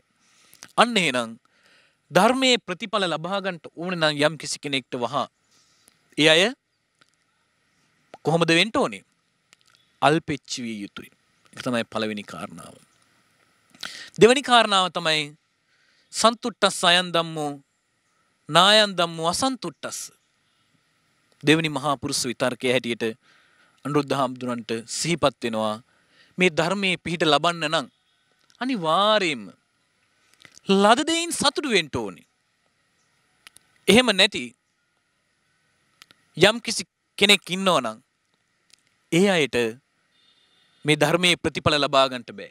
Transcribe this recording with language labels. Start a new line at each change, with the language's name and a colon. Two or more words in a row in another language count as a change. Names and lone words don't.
Sinhala: අන්න එහෙනම් ධර්මයේ ප්‍රතිඵල ලබා ගන්නට ඕන නම් යම් කිසි කෙනෙක්ට වහා ඒ අය කොහොමද වෙන්න ඕනේ? අල්පෙච්චි විය යුතුයි. ඒක තමයි පළවෙනි කාරණාව. දෙවෙනි කාරණාව තමයි
Pali: සන්තුට්ඨස් අයන් ධම්මෝ නායන් ධම්මෝ අසන්තුට්ඨස්.
Sinhala: දෙවෙනි මහා පුරුෂ විතර්කයේ හැටියට අනුරුද්ධ හාමුදුරන්ට සිහිපත් වෙනවා මේ ධර්මයේ පිහිට ලබන්න නම් අනිවාර්යයෙන්ම ලද දෙයින් සතුටු වෙන්න ඕනේ. එහෙම නැති යම් කිසි කෙනෙක් ඉන්නවා නම් ඒ අයට මේ ධර්මයේ ප්‍රතිඵල ලබා ගන්නට බෑ.